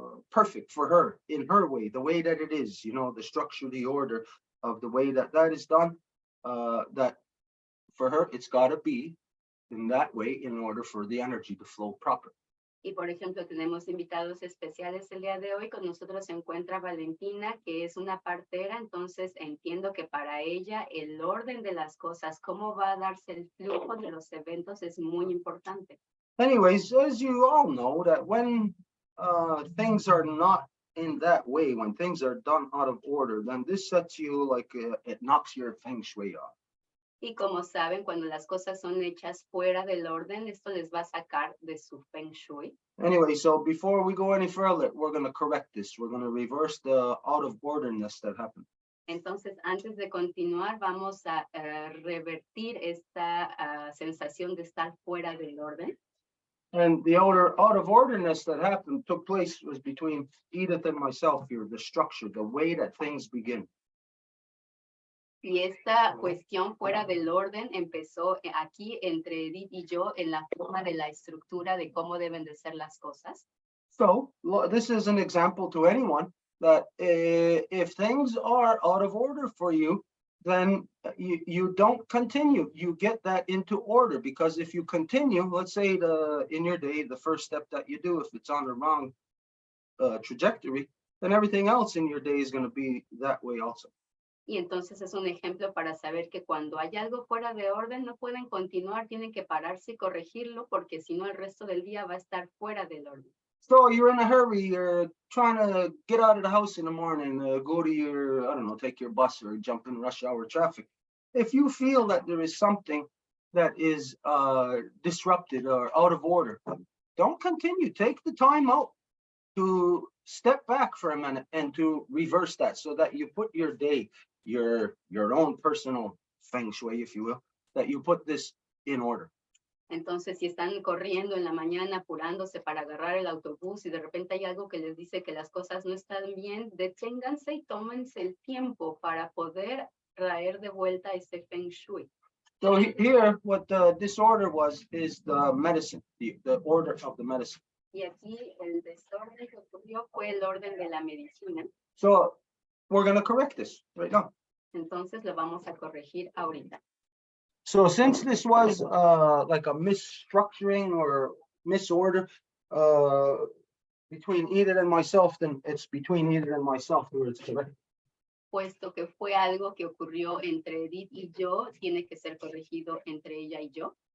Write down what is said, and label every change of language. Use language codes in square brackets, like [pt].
[en] perfect for her in her way, the way that it is, you know, the structure, the order of the way that that is done, that for her, it's got to be in that way in order for the energy to flow properly. [es] Y por ejemplo, tenemos invitados especiales el día de hoy. Con nosotros se encuentra Valentina, que es una partera. Entonces entiendo que para ella el orden de las cosas, cómo va a darse el flujo de los eventos es muy importante. [en] Anyways, as you all know, that when things are not in that way, when things are done out of order, then this sets you like it knocks your feng shui off. [es] Y como saben, cuando las cosas son hechas fuera del orden, esto les va a sacar de su feng shui. [en] Anyway, so before we go any further, we're going to correct this. We're going to reverse the out of orderness that happened. [es] Entonces, antes de continuar, vamos a revertir esta sensación de estar fuera del orden. [en] And the out of orderness that happened took place was between Edith and myself here, the structure, the way that things begin. [es] Y esta cuestión fuera del orden empezó aquí entre Edith y yo en la forma de la estructura de cómo deben de ser las cosas. [en] So this is an example to anyone that if things are out of order for you, then you don't continue. You get that into order, because if you continue, let's say in your day, the first step that you do, if it's on the wrong trajectory, then everything else in your day is going to be that way also. [es] Y entonces es un ejemplo para saber que cuando hay algo fuera de orden no pueden continuar, tienen que pararse y corregirlo, porque si no el resto del día va a estar fuera del orden. [en] So you're in a hurry, you're trying to get out of the house in the morning, go to your, I don't know, take your bus or jump in rush hour traffic. If you feel that there is something that is disrupted or out of order, don't continue. Take the time out to step back for a minute and to reverse that, so that you put your day, your own personal feng shui, if you will, that you put this in order. [es] Entonces, si están corriendo en la mañana, apurándose para agarrar el autobús y de repente hay algo que les dice que las cosas no están bien, deténganse y tómense el tiempo para poder traer de vuelta ese feng shui. [en] So here, what the disorder is the medicine, the order of the medicine. [es] Y aquí el desorden que ocurrió fue el orden de la medicina. [en] So we're going to correct this right now. [es] Entonces lo vamos a corregir ahorita. [en] So since this was like a misstructuring or misorder between Edith and myself, then it's between Edith and myself where it's correct. [es] Puesto que fue algo que ocurrió entre Edith y yo, tiene que ser corregido entre ella y yo.